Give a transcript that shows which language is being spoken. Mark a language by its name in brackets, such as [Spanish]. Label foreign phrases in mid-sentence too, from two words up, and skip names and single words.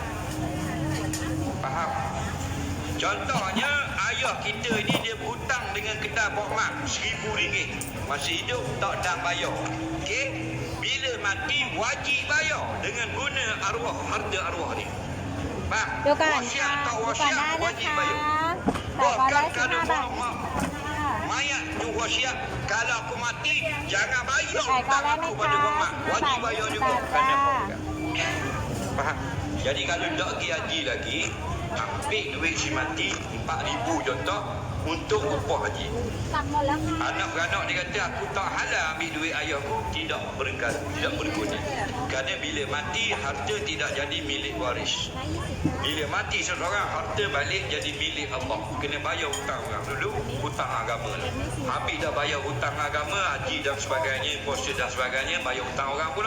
[Malay] Faham? Contohnya ayah kita ni dia berhutang dengan kedai Pok Mat RM1,000 masih hidup tak dah bayar. Okey, bila mati wajib bayar dengan guna arwah, harta arwah ni. Faham? [Thai] เดี๋ยวก่อน [Malay] Wasiat [Thai] ค่ะ [Malay] tak [Thai] ดูก่อน [Malay] wasiat [Thai] ได้นะ [Malay] wajib [Thai] คะ [Malay] bayar. [Thai] 815 บาท [Malay] Mayat tu wasiat, kalau aku mati jangan bayar [Thai] จ่ายก่อน [Malay] hutang [Thai] แล้ว [Malay] aku [Thai] นะ [Malay] pada [Thai] คะ [Malay] Pok Mat. [Thai] 15 บา [Malay] Wajib [Thai] ท [Malay] bayar 20 juga [Thai] บาท [Malay] kerana [Thai] จ้า [Malay] Pok Mat. Faham? Jadi kalau tak pergi haji lagi, ambil duit si mati 4,000 contoh untuk upah haji. [Thai] สั่งหมดแล้วค่ะ [Malay] Anak beranak dia kata aku tak halal ambil duit ayahku, tidak berguna. Kerana bila mati harta tidak jadi milik waris. 120 Bila mati seseorang harta balik jadi milik Allah. Kena bayar hutang orang dulu, hutang agama lah. Habis dah bayar hutang agama, haji dan sebagainya, puasa dan sebagainya, bayar hutang orang pula.